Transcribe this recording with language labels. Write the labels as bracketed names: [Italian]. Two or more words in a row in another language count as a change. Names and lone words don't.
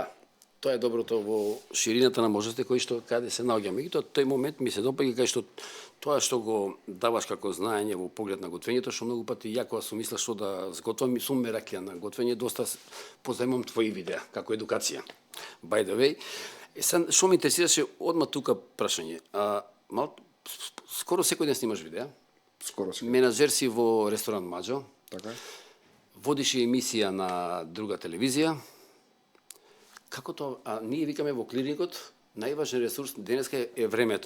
[Macedonian] Тоа е доброто во ширината на можности кои што каде се наоѓаме. И тој момент ми се допаѓа кај што тоа што го даваш како знаење во поглед на готвењето, што многу пати ја кога сум мислел што да зготвам и сум мераклија на готвење, доста позаимам твои видеа како едукација. [English] By the way, [Macedonian] што ме интересираше одма тука прашање. Скоро секој ден снимаш видеа? Скоро секој. Менаџер си во ресторан Маџо. Така е. Водиш емисија на друга телевизија. Како тоа? Ние викаме во клиникот најважен ресурс денеска е времето.